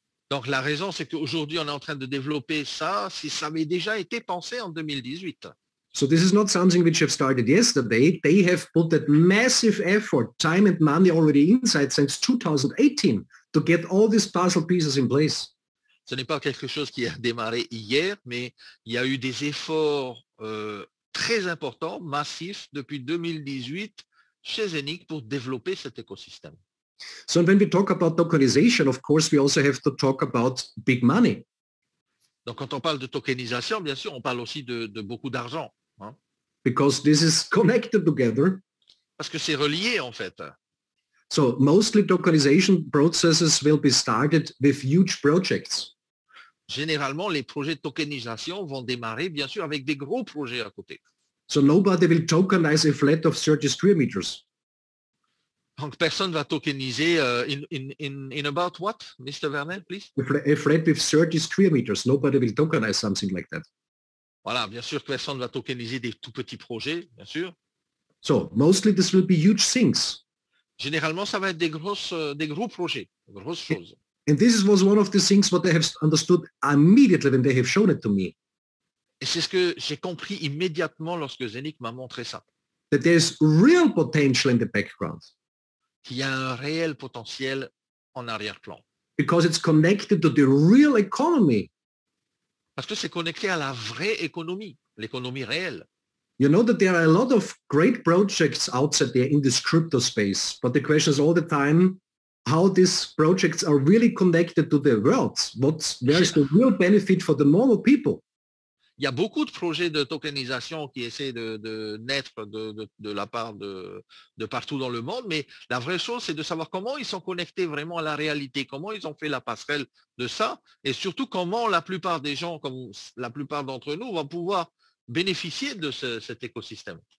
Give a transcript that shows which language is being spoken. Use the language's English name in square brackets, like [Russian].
[French] Donc la raison, c'est qu'aujourd'hui, on est en train de développer ça, si ça avait déjà été pensé en 2018. [English] So this is not something which have started yesterday. They have put that massive effort, time and money already inside since 2018 to get all these puzzle pieces in place. [French] Ce n'est pas quelque chose qui a démarré hier, mais il y a eu des efforts très importants, massifs, depuis 2018 chez Zenic pour développer cet écosystème. [English] So when we talk about tokenization, of course, we also have to talk about big money. [French] Donc quand on parle de tokenisation, bien sûr, on parle aussi de beaucoup d'argent. Hein? [English] Because this is connected together. [French] Parce que c'est relié en fait. [English] So mostly tokenization processes will be started with huge projects. [French] Généralement, les projets de tokenisation vont démarrer, bien sûr, avec des gros projets à côté. [English] So nobody will tokenize a flat of 30 square meters. [French] Donc personne va tokeniser [English] in about what, Mr. Werner, please? A flat with 30 square meters. Nobody will tokenize something like that. [French] Voilà, bien sûr que personne va tokeniser des tout petits projets, bien sûr. [English] So mostly this will be huge things. [French] Généralement, ça va être des gros projets, des grosses choses. [English] And this was one of the things what they have understood immediately when they have shown it to me. [French] Et c'est ce que j'ai compris immédiatement lorsque Zenic m'a montré ça. [English] That there's real potential in the background. [French] Qu'il y a un réel potentiel en arrière-plan. [English] Because it's connected to the real economy. [French] Parce que c'est connecté à la vraie économie, l'économie réelle. [English] You know that there are a lot of great projects outside there in this crypto space, but the question is all the time how these projects are really connected to the world. Where is the real benefit for the normal people? [French] Il y a beaucoup de projets de tokenisation qui essaient de naître de la part de partout dans le monde, mais la vraie chose, c'est de savoir comment ils sont connectés vraiment à la réalité, comment ils ont fait la passerelle de ça, et surtout comment la plupart des gens, comme la plupart d'entre nous, vont pouvoir bénéficier de cet écosystème.